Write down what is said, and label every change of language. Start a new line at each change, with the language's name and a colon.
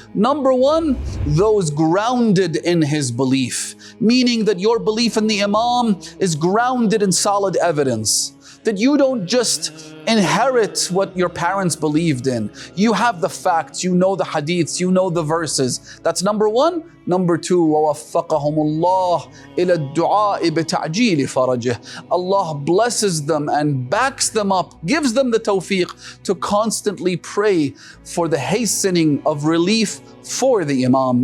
English: Number one, those grounded in his belief, meaning that your belief in the Imam is grounded in solid evidence. That you don't just inherit what your parents believed in. You have the facts, you know the hadiths, you know the verses. That's number one. Number two,
Arabic: وَوَفَّقَهُمُ اللَّهُ إِلَى الدُّعَاءِ بِتَعْجِيلِ فَرَجِهِ.
English: Allah blesses them and backs them up, gives them the tawfiq to constantly pray for the hastening of relief for the Imam.